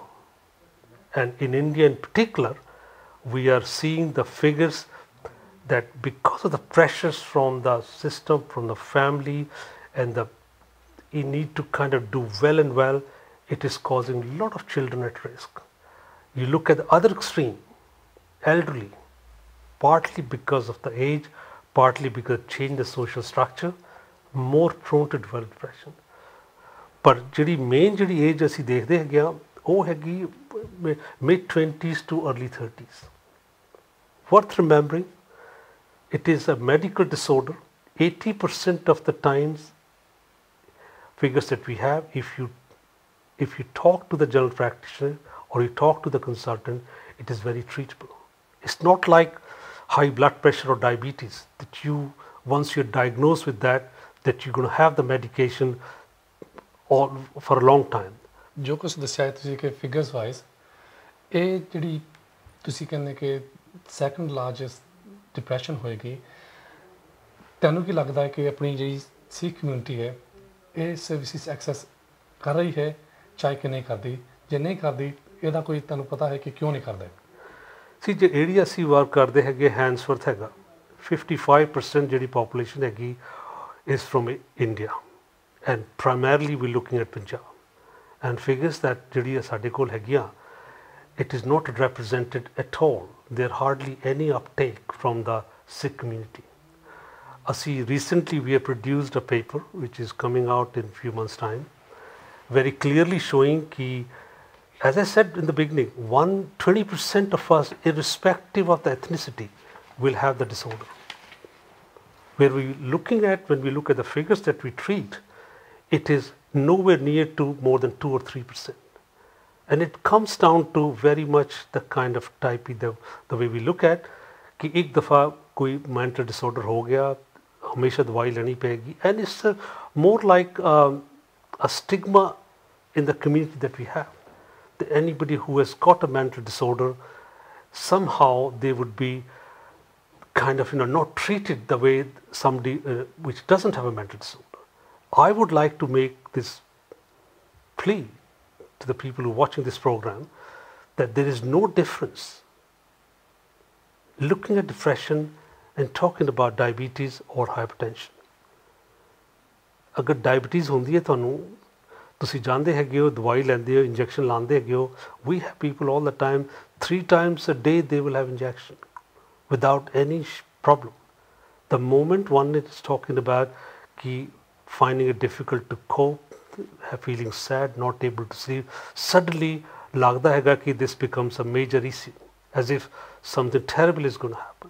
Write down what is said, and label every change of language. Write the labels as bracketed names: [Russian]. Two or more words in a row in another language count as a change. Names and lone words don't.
[English] And in India in particular, we are seeing the figures that because of the pressures from the system, from the family, and you need to kind of do well and well, it is causing a lot of children at risk. You look at the other extreme, elderly, partly because of the age, partly because change the social structure, more prone to develop depression. [Punjabi] But ਜਿਹੜੀ main ਜਿਹੜੀ age ਅਸੀਂ ਦੇਖਦੇ ਹੈਗੇ ਆ ਉਹ ਹੈਗੀ [English] mid 20s to early 30s. Worth remembering, it is a medical disorder. 80% of the times, figures that we have, if you talk to the general practitioner or you talk to the consultant, it is very treatable. It's not like high blood pressure or diabetes that once you're diagnosed with that you're going to have the medication for a long time. [Punjabi] ਜੋ ਕੁਝ ਦੱਸਿਆ ਤੁਸੀਂ ਕਿ [English] figures wise [Punjabi] ਇਹ ਜਿਹੜੀ ਤੁਸੀਂ ਕਹਿੰਦੇ ਕਿ [English] second largest depression [Punjabi] ਹੋਏਗੀ, ਤੁਹਾਨੂੰ ਕੀ ਲੱਗਦਾ ਹੈ ਕਿ ਆਪਣੀ ਜਿਹੜੀ [English] Sikh community [Punjabi] ਹੈ ਇਹ [English] services access [Punjabi] ਕਰ ਰਹੀ ਹੈ ਚਾਹੇ ਕਿ ਨਹੀਂ ਕਰਦੀ? ਜੇ ਨਹੀਂ ਕਰਦੀ ਇਹਦਾ ਕੋਈ ਤੁਹਾਨੂੰ ਪਤਾ ਹੈ ਕਿ ਕਿਉਂ ਨਹੀਂ ਕਰਦਾ? ਸੀ ਜੇ ਏਰੀਆ ਅਸੀਂ ਵਰਕ ਕਰਦੇ ਹੈਗੇ ਹੈਂਡਸਵਰਥ ਹੈਗਾ, 55% ਜਿਹੜੀ ਪੋਪੂਲੇਸ਼ਨ ਹੈਗੀ [English] is from India, and primarily we're looking at Punjab, and figures that [Punjabi] ਜਿਹੜੀ ਸਾਡੇ ਕੋਲ ਹੈਗੀਆਂ, [English] it is not represented at all. There hardly any uptake from the Sikh community. Recently we have produced a paper which is coming out in few months time, very clearly showing ki, as I said in the beginning, 20% of us, irrespective of the ethnicity, will have the disorder. Where when we look at the figures that we treat, it is nowhere near to more than 2 or 3%. And it comes down to very much the kind of type, the way we look at, [Hindi] कि एक दफ़ा कोई [English] mental disorder [Hindi] हो गया, हमेशा दवाई लेनी पड़ेगी, [English] and it's more like a stigma in the community that we have. That anybody who has got a mental disorder, somehow they would be kind of not treated the way somebody which doesn't have a mental disorder. I would like to make this plea to the people who are watching this program that there is no difference looking at depression and talking about diabetes or hypertension. [Punjabi] अगर diabetes ਹੁੰਦੀ ਹੈ ਤੁਹਾਨੂੰ, ਤੁਸੀਂ ਜਾਂਦੇ ਹੈਗੇ ਹੋ, ਦਵਾਈ ਲੈਂਦੇ ਹੋ, ਇੰਜੈਕਸ਼ਨ ਲਾਉਂਦੇ ਹੈਗੇ ਹੋ, [English] we have people all the time, 3 times a day they will have injection without any problem. The moment one is talking about finding it difficult to cope, feeling sad, not able to sleep, suddenly [Punjabi] ਲੱਗਦਾ ਹੈ ਕਿ [English] this becomes a major issue, as if something terrible is going to happen.